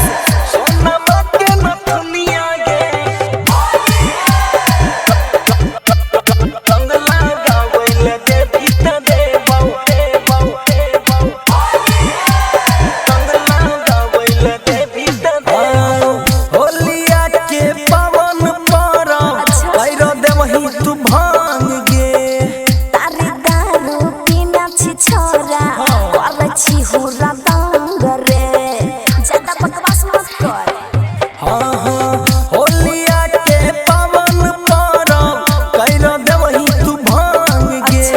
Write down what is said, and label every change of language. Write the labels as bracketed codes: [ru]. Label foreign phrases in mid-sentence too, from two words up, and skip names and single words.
[anp] सोना के नथुनिया गे रंग लगाबै ले दे भीता देबौ देबौ देबौ रंग लगाबै ले दे भीता देबौ होलिया के पावन परब कैरो देबही तू भांग गे तारे दारू पीना छी छोरा कर छी हुरा दंग रे [hi] ज्यादा बकवास मत कर [anp] हाँ हाँ होलिया के पावन परब कैरो देबही तू भांग गे